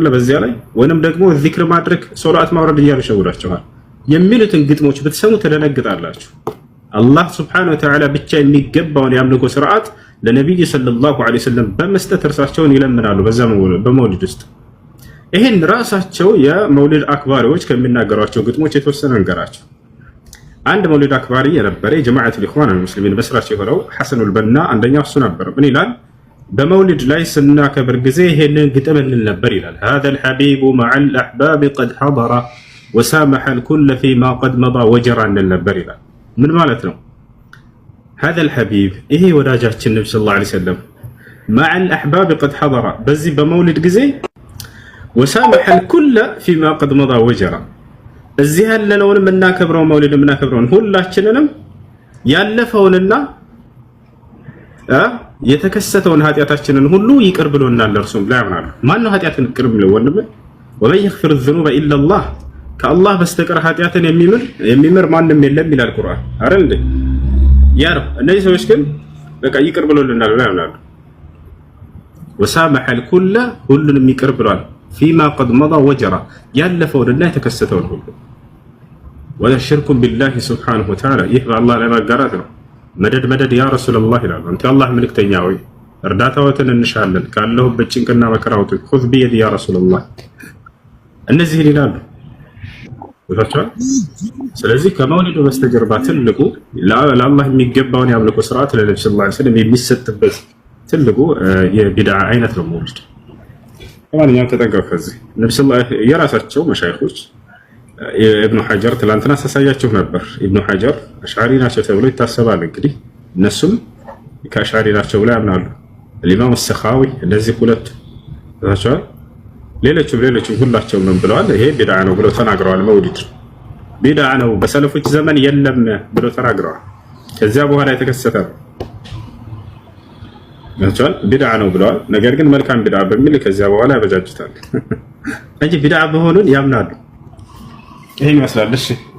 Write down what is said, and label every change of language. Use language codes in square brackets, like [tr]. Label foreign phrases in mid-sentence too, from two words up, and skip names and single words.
[am] በዚያ ላይ ወይንም ደግሞ ዚክር ማድረግ ሶላት ማውረድ እያሉ ሸውዳቸዋል። የሚሉትን ግጥሞች ብትሰሙ ተደነግጣላችሁ። አላህ [ar] سبحانه وتعالى [am] ብቻ የሚገባውን የአምልኮ ስርዓት ለነብዩ [ar] صلى الله عليه وسلم [am] በመስጠት እርሳቸውን ይለምናሉ በዛ በመውሊድ ውስጥ። ይሄን ራሳቸው የመውሊድ አክባሪዎች ከሚናገሯቸው ግጥሞች የተወሰነ እንገራቸው። አንድ መውሊድ አክባሪ የነበረ የጀማዓቱል ኢኽዋን አልሙስሊሚን መስራች የሆነው ሐሰኑል በና አንደኛው እሱ ነበር። ምን ይላል? በመውሊድ ላይ ስናከብር ጊዜ ይሄንን ግጥም እንል ነበር ይላል። [ar] هذا الحبيب مع الأحباب قد حضر وسامح الكل فيما قد مضى وجرى [am] እንል ነበር ይላል። ምን ማለት ነው? [ar] هذا الحبيب [am] ይሄ ወዳጃችን ነብዩ [ar] صلى الله عليه وسلم مع الأحباب قد حضر [am] በዚህ በመውሊድ ጊዜ [ar] وسامح الكل فيما قد مضى وجرى [am] እዚህ ያለነውን የምናከብረው መውሊድ የምናከብረውን ሁላችንንም ያለፈውንና የተከሰተውን ኃጢአታችንን ሁሉ ይቅር ብሎናል እርሱም ላይ ያምናሉ። ማን ነው ኃጢአትን ይቅር ብለው? ወንድም [ar] ومن يغفر الذنوب الا الله [am] ከአላህ በስተቀር ኃጢአትን የሚምር ማንም የለም ይላል ቁርአን አይደል እንዴ? ያ ነው። እነዚህ ሰዎች ግን በቃ ይቅር ብሎልናል ብለው ያምናሉ። [ar] وسامح الكل [am] ሁሉንም ይቅር ብሏል [ar] فيما قد مضى وجرى [am] ያለፈውንና የተከሰተውን ሁሉ [ar] ولا شرك بالله سبحانه وتعالى [am] ይህ በአላህ ላይ ማጋራት ነው። [ar] مدد يا رسول الله [am] ይላሉ። አንተ አላህ መልእክተኛ ሆይ እርዳታዎትን እንሻለን ካለሁበት ጭንቅና መከራ አውጡኝ [ar] خذ بيدي يا رسول الله [am] እነዚህ ይላሉ ወጣቸው ስለዚህ ከመውሊዱ በስተጀርባ ትልቁ ለአላህ የሚገባውን ያምልኮ ስርዓት ለነብዩ [ar] صلى الله عليه وسلم [am] የሚሰጥበት ትልቁ የቢድዓ አይነት ነው መውሊድ ለማንኛውም ተጠንቀቁ ከዚህ ነብዩ ሰለላሁ የራሳቸው መሻይኾች ኢብኑ ሐጀር ትላንትና ሳሳያችሁ ነበር ኢብኑ ሐጀር አሽዓሪ ናቸው ተብሎ ይታሰባል እንግዲህ እነሱም ከአሽዓሪ ናቸው ብለው ያምናሉ الإمام السخاوي እንደዚህ ሁለት ታቻው ሌሎችም ሁላቸውም ምን ብለዋል ይሄ ቢድዓ ነው ብለው ተናግረዋል መውሊድ ቢድዓ ነው በሰለፎች ዘመን የለም ብለው ተናግረዋል ከዚያ በኋላ የተከሰተ ነው ታቻው ቢድዓ ነው ብለዋል ነገር ግን መልካም ቢድዓ በሚል ከዚያ በኋላ ያበጃጅታል እንጂ ቢድዓ በሆኑን ያምናሉ ይሄ ይመስላል እሺ